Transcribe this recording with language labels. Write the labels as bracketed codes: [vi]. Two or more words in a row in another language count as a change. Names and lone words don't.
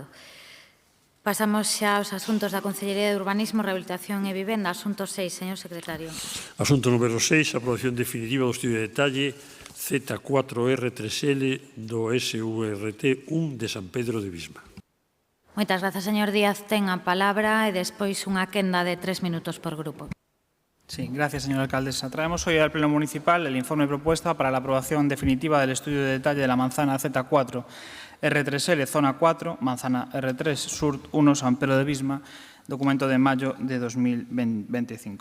[gl] Pasamos xa aos asuntos da Consellería de Urbanismo, Rehabilitación e Vivenda. Asunto 6, señor secretario. Asunto número 6, aprobación definitiva do estudio de detalle Z4R3L do SURT1 de San Pedro de Visma. Moitas grazas, señor Díaz. Ten a palabra e despois unha quenda de 3 minutos por grupo. [es] Sí, gracias, señora alcaldesa. Traemos hoy al Pleno Municipal el informe propuesta para la aprobación definitiva del estudio de detalle de la manzana Z4 R3L, zona 4, manzana R3, Sur 1, San Pedro de Visma, documento de mayo de 2025.